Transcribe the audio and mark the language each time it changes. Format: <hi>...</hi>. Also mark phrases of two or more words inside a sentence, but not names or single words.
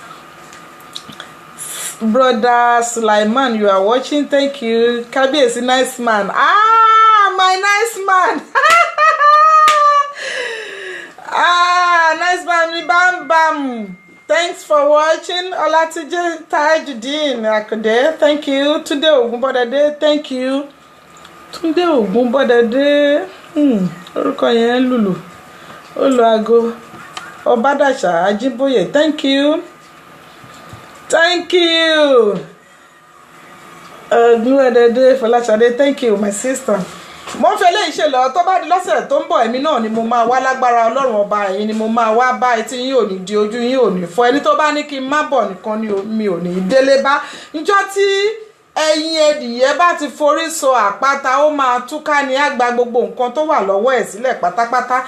<en>Brother Sulaiman, you are watching, thank you. Kábíyèsí, nice man. My nice man. Nice man, mi bam. Thanks for watching. Ọlátúnjí Tajudeen Akande, thank you. Túndé Ògúnbọ̀dẹ̀dé, thank you.</en> <yo>Túndé Ògúnbọ̀dẹ̀dé, orúkọ yẹn lùlù. Ó lo aago. Ọbádàṣà Ajíbóyè,</yo> <en>thank you. Ògúnbọ̀dẹ̀dé Fọláṣadé, thank you, my sister.</en> <yo>Mo ń fẹ́ léyìí ṣe lọ tó bá di lọ́sẹ̀ tó ń bọ̀, èmi náà ni mo máa wá lágbára Ọlọ́run ọba, ẹ̀yin ni mo máa wá bá, etí yín ò ní di, ojú yín ò ní fọ́. Ẹni tó bá ní kí n má bọ̀ nìkan ni mi ò ní délé bá. Níjọ́ tí ẹ̀yin ẹdìyẹ bá ti forí so àpáta, ó máa túká ní àgbà gbogbo nǹkan tó wà lọ́wọ́ ẹ̀ sílẹ̀ pátápátá.</yo>